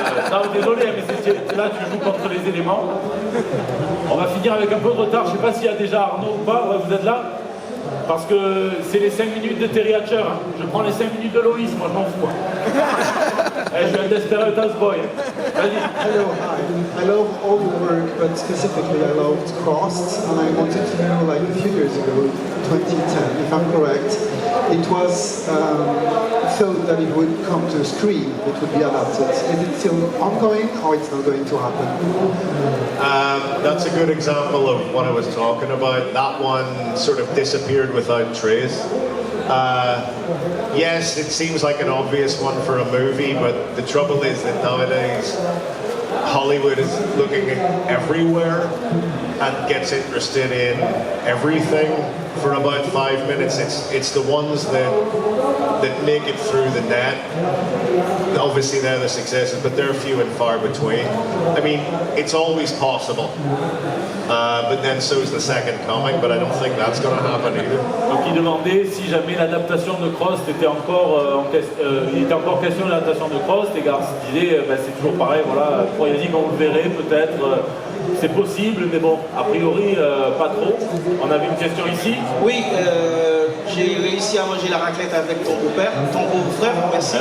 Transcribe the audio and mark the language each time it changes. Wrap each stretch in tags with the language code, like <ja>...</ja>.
<fr>Non, désolé, mais là tu joues contre les éléments. On va finir avec un peu de retard. Je sais pas s'il y a déjà Arnaud ou pas. Ouais, vous êtes là? Parce que c'est les 5 minutes de Terry Hatcher. Hein. Je prends les 5 minutes de Loïs, moi je m'en fous. Je suis un desperate house boy. Vas-y.</fr> <en>Hello, hi. I love all your work, but specifically I loved Crossed, and I wanted to know, like a few years ago, 2010, if I'm correct, it was thought that it would come to a screen, it would be adapted. Is it still ongoing, or it's not going to happen? That's a good example of what I was talking about. That one sort of disappeared without trace. Yes, it seems like an obvious one for a movie, but the trouble is that nowadays Hollywood is looking everywhere and gets interested in everything for about 5 minutes. It's the ones that make it through the net. Obviously they're the successes, but they're few and far between. I mean, it's always possible. But then so is the second coming, but I don't think that's going to happen either.</en> <fr>Donc il demandait si jamais l'adaptation de Cross était encore il était encore question de l'adaptation de Cross, et Garth disait c'est toujours pareil, voilà, croyez-y quand vous le verrez, peut-être c'est possible, mais bon, a priori pas trop. On avait une question ici. Oui, j'ai réussi à manger la raclette avec ton beau-père, ton beau-frère, merci.</fr>